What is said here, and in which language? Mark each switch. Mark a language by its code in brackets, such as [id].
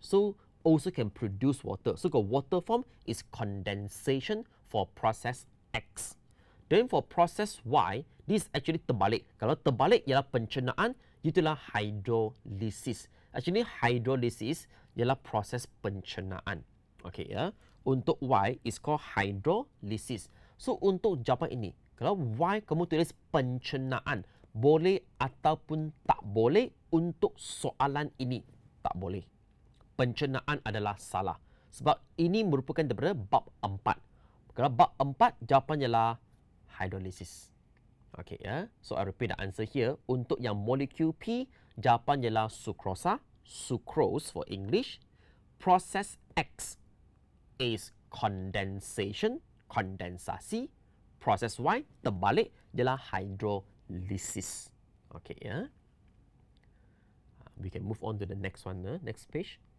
[en] So also can produce water. So the water form is condensation for process X. Then for process Y, this actually terbalik. [ms] Kalau terbalik ialah pencernaan, itulah hydrolysis. Actually hydrolysis ialah proses pencernaan. Okay ya. Untuk Y [en] is called hydrolysis. [ms] So untuk jawapan ini, kalau Y kamu tulis pencernaan, boleh ataupun tak boleh. Untuk soalan ini tak boleh. Pencernaan adalah salah. Sebab ini merupakan daripada bab 4. Kalau bab 4, jawapan ialah hydrolysis. Okay ya. [en] So I repeat the answer here. [ms] Untuk yang molekul P, jawapan ialah sucrosa, [en] sucrose for English. Process X is condensation, kondensasi. [ms] Proses Y terbalik ialah hydrolysis. Okay ya. [en] We can move on to the next one. Next page.